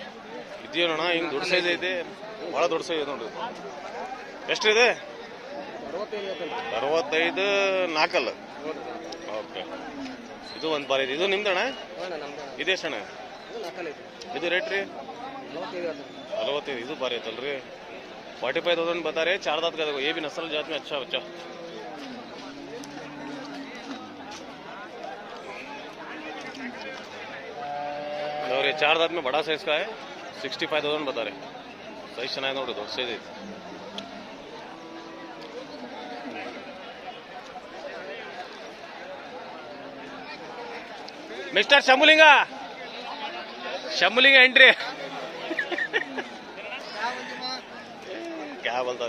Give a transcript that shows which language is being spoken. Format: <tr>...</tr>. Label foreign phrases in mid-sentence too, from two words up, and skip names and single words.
<kn>ಇದೆಯೋಣ ಹಿಂಗೆ ದೊಡ್ಡ ಸೈಜ್ ಐತಿ, ಭಾಳ ದೊಡ್ಡ ಸೈಜ್ ಐತೆ ನೋಡ್ರಿ. ಎಷ್ಟಿದೆ? 65. 4 ಅಲ್ಲ? ಓಕೆ. ಇದು ಒಂದು ಬಾರಿ ಇದೆ. ಇದು ನಿಮ್ದಣ್ಣ? ಇದೆಷ್ಟಣ್ಣ ಇದು ರೇಟ್ ರೀ? 45. ಇದು ಬಾರಿ ಐತಲ್ರಿ. 45,000</kn> <hi>बता रहे। 4 दांत का देखो, ये भी नस्ल जात में अच्छा बच्चा। और ये 4 दांत में बड़ा साइज का है। 65,000 बता रहे। सही</hi> <kn>ಚೆನ್ನಾಗಿ ನೋಡಿ, ದೊಡ್ಡ ಸೈಜ್ ಐತಿ. ಮಿಸ್ಟರ್ ಶಂಭುಲಿಂಗ ಎಂಟ್ರಿ ಕ್ಯಾ ಬಲ್ತದೆ.</kn>